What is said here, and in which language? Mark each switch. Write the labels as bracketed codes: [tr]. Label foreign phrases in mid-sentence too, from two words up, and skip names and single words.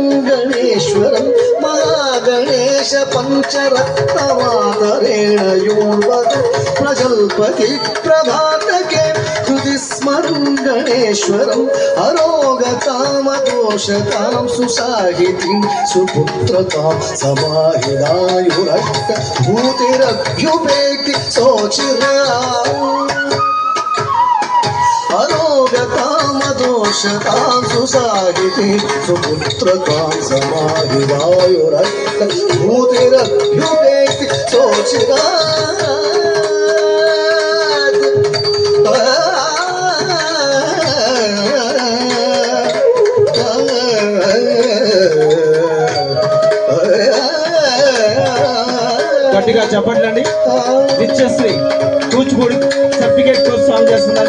[sa] गणेश्वरं महागणेश पञ्चरत्नमादरेण योन्वगं प्रजल्पति प्रभातके हृदि स्मरं गणेश्वरं अरोगकामदोषतां सुसाहितिं सुपुत्रतां समाहिदायुरष्ट भूतिरभ्युपेति सोचिराम् अरोगकामदोषतां सुसाहितिं सुपुत्रतां समाहिदायुरष्ट भूतिरभ्युपेति सोचिराम्. [te] గట్టిగా చెప్పండి. నిత్యశ్రీ కూచిపూడి [en] certificate course [te] సాల్వ్ చేస్తుందండి.